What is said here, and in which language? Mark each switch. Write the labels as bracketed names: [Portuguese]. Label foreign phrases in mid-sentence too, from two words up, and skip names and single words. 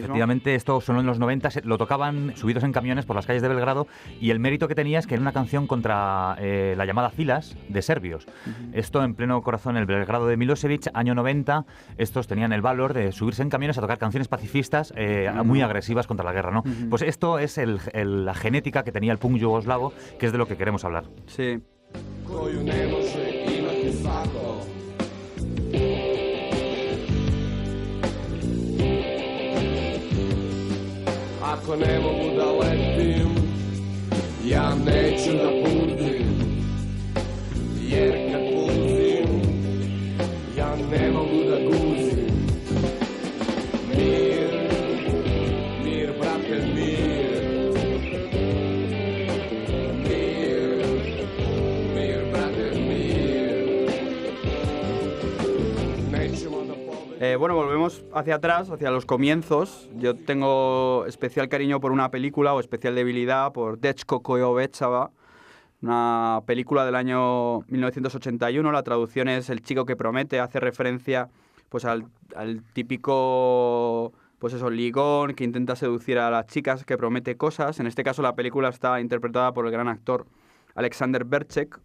[Spanish] Efectivamente, esto sonó en los 90, lo tocaban subidos en camiones por las calles de Belgrado, y el mérito que tenía es que era una canción contra la llamada Filas de serbios. Uh-huh. Esto en pleno corazón, el Belgrado de Milosevic, año 90, estos tenían el valor de subirse en camiones a tocar canciones pacifistas muy agresivas contra la guerra, ¿no? Uh-huh. Pues esto es la genética que tenía el punk yugoslavo, que es de lo que queremos hablar. Sí. [Serbian] Ako ne mogu da letim, ja neću da putim, jer kad putim, ja ne mogu da guzim. Mir, brate, mir. [Spanish] Bueno, volvemos hacia atrás, hacia los comienzos. Yo tengo especial cariño por una película o especial debilidad por Dečko koji obećava, una película del año 1981. La traducción es El chico que promete, hace referencia pues al típico pues eso, ligón, que intenta seducir a las chicas, que promete cosas. En este caso la película está interpretada por el gran actor Alexander Berchek.